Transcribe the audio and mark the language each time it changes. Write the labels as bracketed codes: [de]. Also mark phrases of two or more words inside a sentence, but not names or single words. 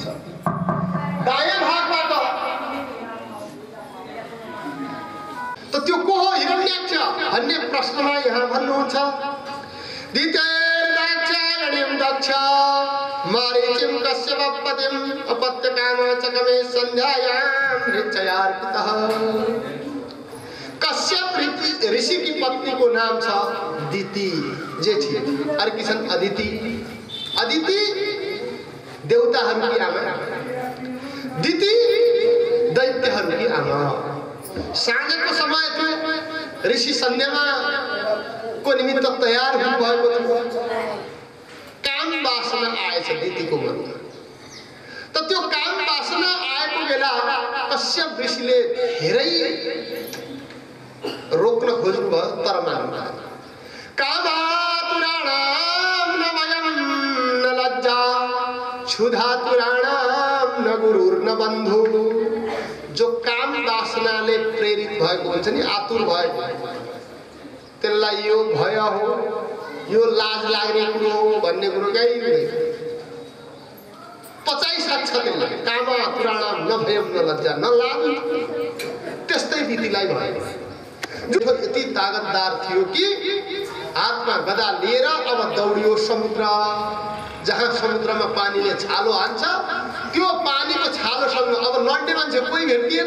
[ne] दायाँ भागबाट त त्यो को हो हिरण्याक्ष भन्ने प्रश्नमा यहाँ भन्नुहुन्छ [sa] दितेर्दाक्षायणीं दक्ष मारीचिं कश्यपपतिं अपत्यकामचकमे संध्यायां ऋचयार्पितः। [ne] कश्यप ऋषि की पत्नी को नाम छ दिति जेठी, अर्की छन् अदिति। अदिति देवताहरूकी आमा, दिति दैत्यहरूकी आमा। साँझको समय थियो, ऋषि सन्ध्यामा को निमित्त तयार हुनुभएको थियो। काम वासना आएछ दितिको मनमा। त त्यो काम वासना आएको बेला कश्यप ऋषिले धेरै रोक्न खोज्नुभयो तर मान्नु भएन। [sa] कामातुराणां न भयं न लज्जा क्षुधातुराणां न गुरुर्न बन्धु। [ne] जो काम वासनाले प्रेरित भएको हुन्छ नि, आतुर भएको, त्यसलाई यो भय हो, यो लाज लाग्ने कुरो हो भन्ने कुरो केही हुँदैन, पचाइसक्छ त्यसलाई। [sa] कामातुराणां न भयं न लज्जा, न लाज। [ne] त्यस्तै दितिलाई भयो। जो यति ताकतदार थियो कि हातमा गदा लिएर अब दौडियो समुद्र। जहाँ समुद्रमा पानीले छालो हान्छ, त्यो पानीको छालोसँग अब लड्ने मान्छे कोही भेटिएन।